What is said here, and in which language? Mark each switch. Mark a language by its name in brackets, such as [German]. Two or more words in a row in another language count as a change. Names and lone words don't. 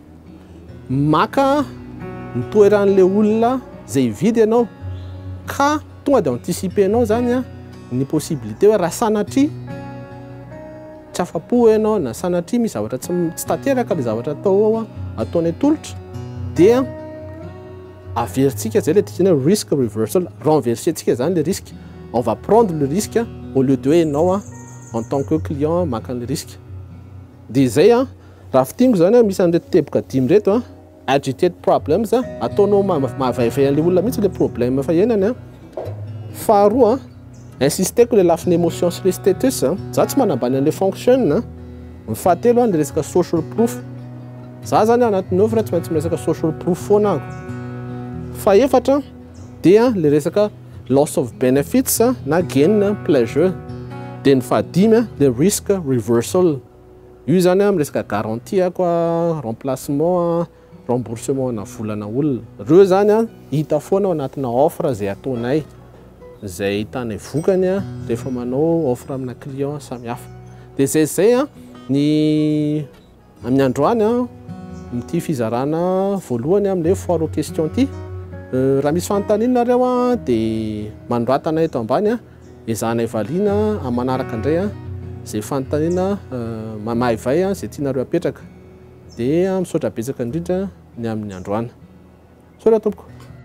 [Malagasy] Maka ny toeran'le olona zay hividy ianao ka tonga dia anticipenao zany ny possibilité hoe raha sanatria tsy afa-po ianao na sanatria misy zavatra tsy tanteraka le zavatra atao ataonay tolotra dia averintsika zay le dikany hoe [English] risk reversal. [Malagasy] Renversentsika zany le risque. [French] On va prendre le risque au lieu de [Malagasy] hoe ianao [French] en tant que client maka le risque. [Malagasy] Dia zay raha fitingo zany misy an'reto teboka dimy reto [English] agitated problems [Malagasy] ataonao mahavaivay an'le olona mihitsy le problème efa henany. Faharoa insisteko le lafiny émotion sy le status za tsy manambany an'le fonction. Ny fahatelo le resaka [English] social proof. [Malagasy] Za zany anatin'ny offre tsy maintsy miresaka [English] social proof [Malagasy] foana ako. Fahaefatra dia le resaka [English] loss of benefits [Malagasy] na [English] gain pleasure. [Malagasy] Dia ny fahadimy le [English] risk reversal. [Malagasy] Io zany miresaka garantie ako [French] remplacement remboursement [Malagasy] na volana olona. Reo zany hita foana ao anatina offre zay ataonay. Zay hitanay vokany rehefa manao offre amina client samihafa. Dia zay ny amin'ny androany ty fizarana voalohany amin'ilay [French] foire aux questions [Malagasy] ty. Raha misy fanontanianareo dia mandratana eto ambany ezahanay valiana amin'ny manaraka indray zay fanontaniana mahavay zay tianareo apetraka. Dia misaotra betsaka indrindra ny amin'ny androany. Saotra tompoko.